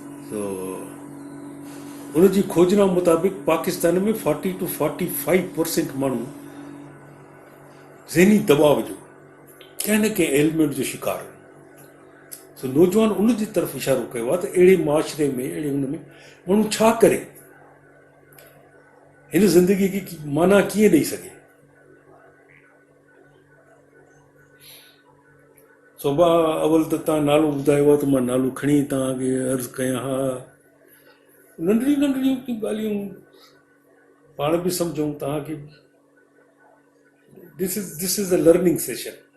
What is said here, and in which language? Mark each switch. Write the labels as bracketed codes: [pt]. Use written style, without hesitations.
[sd] तो उनजी खोजना मुताबिक़ पाकिस्तान में 40 to 45% माण्हू ज़हनी दबाव जो कंहिं न कंहिं एलिमेंट जो शिकार। सो नौजवान उन जी तरफ़ इशारो कयो आहे त अहिड़े माशरे में, अहिड़े हुन में माण्हू छा करे, हिन ज़िंदगी खे माना कीअं ॾेई सघे। सो मां अवल त तव्हां नालो ॿुधायो आहे त मां नालो खणी तव्हांखे अर्ज़ु कयां। हा, नंढड़ियूं नंढड़ियूं ॻाल्हियूं पाण बि सम्झूं, तव्हांखे [en] This is a learning session.